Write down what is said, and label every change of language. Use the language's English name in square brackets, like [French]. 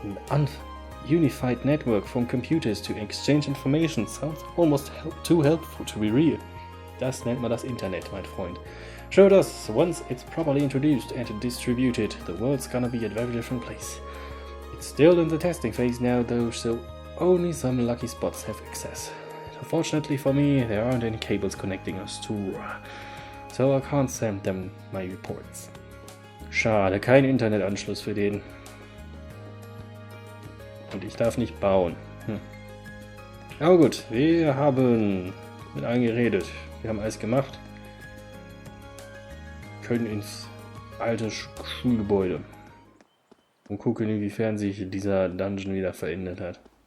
[English] An unified network from computers to exchange information sounds almost too helpful to be real. [German] Das nennt man das Internet, mein Freund. [English] Showed us, once it's properly introduced and distributed, the world's gonna be a very different place. It's still in the testing phase now though, so only some lucky spots have access. Unfortunately for me, there aren't any cables connecting us to Ruhr, so I can't send them my reports. [German] Schade, kein Internetanschluss für den. Und ich darf nicht bauen. Aber gut, wir haben mit allen geredet. Wir haben alles gemacht. Können ins alte Schulgebäude. Und gucken, inwiefern sich dieser Dungeon wieder verändert hat.